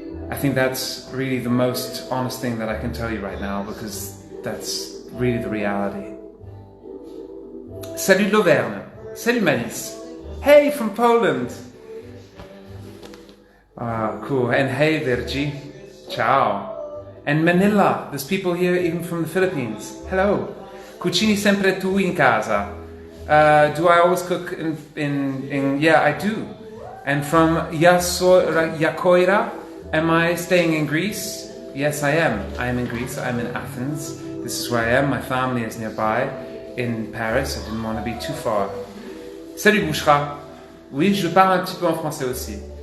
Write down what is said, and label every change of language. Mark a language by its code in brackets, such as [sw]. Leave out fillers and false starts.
[en] I think that's really the most honest thing that I can tell you right now, because that's really the reality. [fr] Salut l'Auvergne. Salut Malice. [en] Hey, from Poland. Cool. And hey, Virgi. Ciao. And Manila. There's people here even from the Philippines. Hello. [it] Cucini sempre tu in casa. [en] Do I always cook in yeah, I do. And from Yakoira, am I staying in Greece? Yes, I am. I am in Greece. I'm in Athens. This is where I am. My family is nearby in Paris. I didn't want to be too far. [fr] Salut Bouchra. Oui, je parle un petit peu en français aussi.